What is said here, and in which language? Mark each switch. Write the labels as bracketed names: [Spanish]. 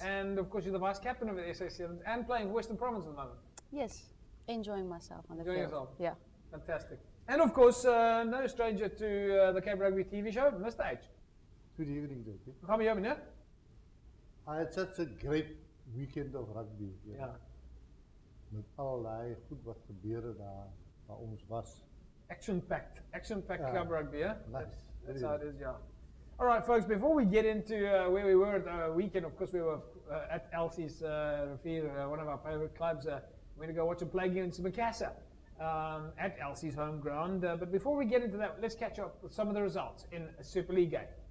[English] And, of course, you're the vice captain of the SA Sevens and playing for Western Province at the moment. Yes. Enjoying myself on the Enjoying field. yourself. Yeah. Fantastic. And, of course, no stranger to the Cape Rugby TV show, Mr. H. Good evening, Jackie. [Afrikaans] Gaan we jou, meneer? [English] I had such a great weekend of rugby. [Afrikaans] Ja. Met allerlei goed wat gebeurde daar waar ons was. [English] Action-packed Yeah. club rugby, yeah? Nice. That's how it is, yeah. All right, folks, before we get into where we were at the weekend, of course, we were at Elsie's Rivier, one of our favorite clubs. We're going to go watch a play against Macassar at Elsie's home ground. But before we get into that, let's catch up with some of the results in Super League game.